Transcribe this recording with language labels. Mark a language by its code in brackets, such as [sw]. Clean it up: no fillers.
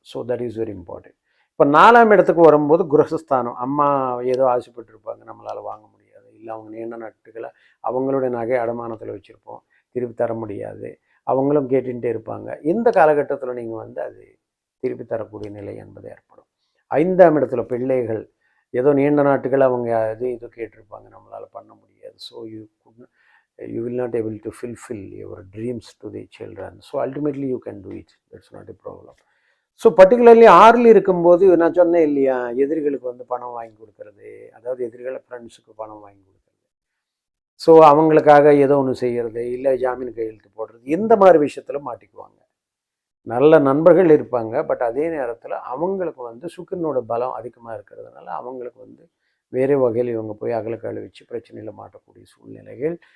[en] So that is very important. [ta] இப்போ 4ஆம் இடத்துக்கு வரும்போது குரகஸ்தானம், அம்மா ஏதோ ஆசைப்பட்டிருப்பாங்க, நம்மளால் வாங்க முடியாது, இல்லை அவங்க நீண்ட நாட்டுகளை அவங்களுடைய நகை அடமானத்தில் வச்சுருப்போம், திருப்பி தர முடியாது, அவங்களும் கேட்டுகிட்டே இருப்பாங்க. இந்த காலகட்டத்தில் நீங்கள் வந்து அது திருப்பி தரக்கூடிய நிலை என்பது ஏற்படும். 5ஆம் இடத்துல பிள்ளைகள் ஏதோ நீண்ட நாட்டுகள் அவங்க இது கேட்டிருப்பாங்க, நம்மளால் பண்ண முடியாது. [en] So you will not able to fulfill your dreams to the children. So ultimately you can do it. That's not a problem. So particularly [ta] 6ல் இருக்கும்போது நான் சொன்னேன் இல்லையா, எதிரிகளுக்கு வந்து பணம் வாங்கி கொடுக்கறது, அதாவது எதிரிகளை ஃப்ரெண்ட்ஸுக்கு பணம் வாங்கி கொடுக்கறது, ஸோ அவங்களுக்காக ஏதோ ஒன்று செய்கிறது, இல்லை ஜாமீன் கையெழுத்து போடுறது, இந்த மாதிரி விஷயத்தில் மாட்டிக்குவாங்க. நல்ல நண்பர்கள் இருப்பாங்க, பட் அதே நேரத்தில் அவங்களுக்கு வந்து சுக்கிரனோட பலம் அதிகமாக இருக்கிறதுனால அவங்களுக்கு வந்து வேறு வகையில் இவங்க போய் அகலக்கால் வச்சு பிரச்சனையில் மாட்டக்கூடிய சூழ்நிலைகள்.